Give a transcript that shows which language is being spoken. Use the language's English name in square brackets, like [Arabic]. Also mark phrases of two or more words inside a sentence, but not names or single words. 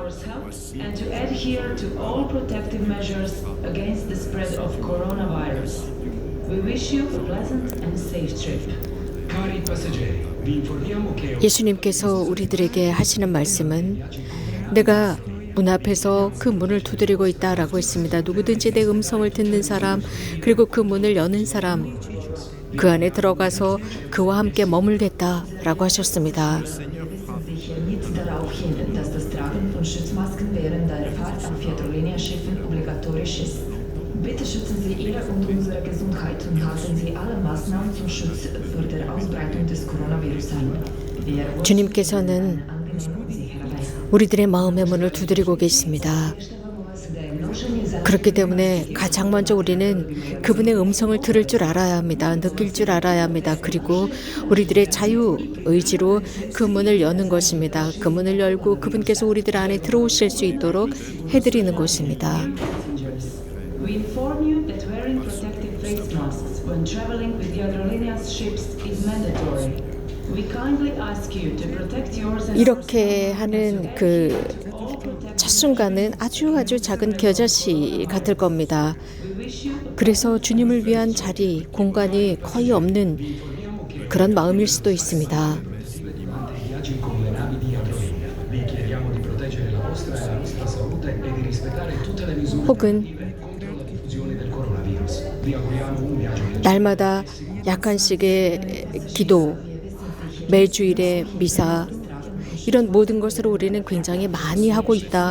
[Korean] 예수님께서 우리들에게 하시는 말씀은 내가 문 앞에서 그 문을 두드리고 있다라고 했습니다. 누구든지 내 음성을 듣는 사람, 그리고 그 문을 여는 사람, 그 안에 들어가서 그와 함께 머물겠다라고 하셨습니다. [German] Schiffen obligatorisch ist. Bitte schützen Sie Ihre und unsere Gesundheit und halten Sie alle Maßnahmen zum Schutz vor der Ausbreitung des Coronavirus ein. Wir wünschen [Korean] 주님께서는 [German] eine angenehme und sichere Reise. [Korean] 우리들의 마음의 문을 두드리고 계십니다. 그렇기 때문에 가장 먼저 우리는 그분의 음성을 들을 줄 알아야 합니다. 느낄 줄 알아야 합니다. 그리고 우리들의 자유 의지로 그 문을 여는 것입니다. 그 문을 열고 그분께서 우리들 안에 들어오실 수 있도록 해드리는 곳입니다. [English] We inform you that wearing protective face masks when traveling with the aerolíneas ships is mandatory. We kindly ask you to protect yours and [Korean] 이렇게 하는 그 첫 순간은 아주 작은 겨자씨 같을 겁니다. 그래서 주님을 위한 자리, 공간이 거의 없는 그런 마음일 수도 있습니다. 혹은 날마다 약간씩의 기도, 매주일의 미사, 이런 모든 것으로 우리는 굉장히 많이 하고 있다.